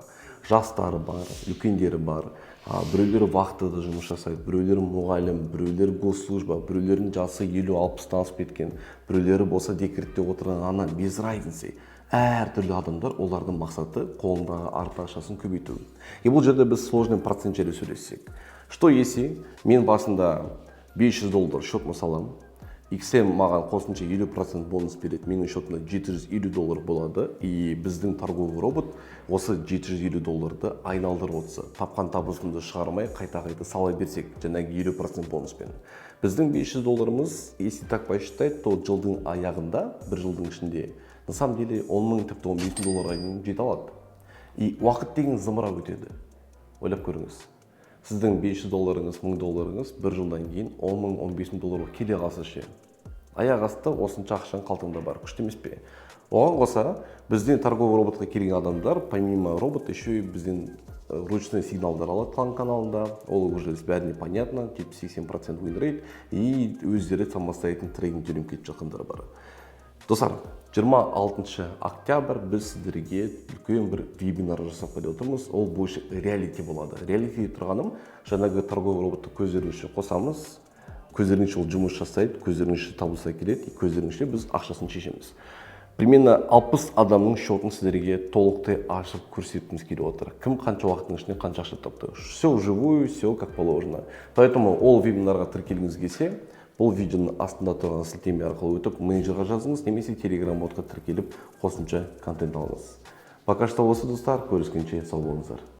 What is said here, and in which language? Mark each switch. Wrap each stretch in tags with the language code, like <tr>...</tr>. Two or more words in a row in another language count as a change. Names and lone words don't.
<kk>Жастары бар, үлкендері бар. Біреулері вахтада жұмыс жасайды, біреулері мұғалім, біреулері госслужба, біреулердің жасы 50-60-тан асып кеткен, біреулері болса декретте отырған ана,</kk> <ru>без разницы.</ru> <kk>Әр түрлі адамдар, олардың мақсаты қолындағы артық ақшасын көбейту. Бұл жерде біз</kk> <ru>сложный процент</ru> <kk>жайлы сөйлессек.</kk> <ru>Что если</ru> <kk>мен басында 500 доллар счетыма салам, XM маған қосымша 50% бонус береді, менің счетымда 750 доллар болады, и біздің</kk> <ru>торговый робот</ru> <kk>осы 750 долларды айналдырып отырса, тапқан табысымды шығармай, қайта-қайта сала берсек, жаңағы 50% бонуспен. Біздің 500 долларымыз,</kk> <ru>если так посчитать, то</ru> <kk>жылдың аяғында, бір жылдың ішінде,</kk> <ru>на самом деле</ru> <kk>10 мың, тіпті 15 долларға жете алады. И уақыт деген зымырап өтеді. Ойлап көріңіз. Сіздің 500 долларыңыз, 1000 долларыңыз бір жылдан кейін 10 мың, 15 мың долларға келе қалса ше. Аяқ асты осынша ақшаң қалтаңда бар, күшті емес пе? Оған қоса, бізден</kk> <ru>торговый роботқа</ru> <kk>келген адамдар,</kk> <ru>помимо робота, еще и</ru> <kk>бізден</kk> <ru>ручной сигналдар</ru> <kk>алады қалған каналында. Ол уже бәріне понятно, 70-80%</kk> <en>win rate,</en> <kk>и өздері самостоятельно трейдинг жүріп кетіп жатқандар бар. Достар, 26 октябрь біз сіздерге үлкен бір вебинар жасап келе отырмыз. Ол бойынша реалити болады. Реалити тұрғаным, жаңағы</kk> <ru>торговый роботты</ru> <kk>көздеріңізше қосамыз, көздеріңізше ол жұмыс жасайды, көздеріңізше табыс әкеледі, көздеріңізше біз ақшасын шешеміз. Примерно 60 адамның счетын сіздерге толықтай ашып көрсеткіміз келіп отыр. Кім қанша уақыттың ішінде қанша ақша тапты.</kk> <ru>Все вживую, все как положено.</ru> <kk>Поэтому ол вебинарға тіркелгіңіз келсе, бұл видеоның астында тұрған сілтеме арқылы өтіп менеджерға жазыңыз немесе телеграм ботқа тіркеліп қосымша контент алыңыз.</kk> <ru>Пока что</ru> <kk>осы достар, көріскенше сау болыңыздар.</kk>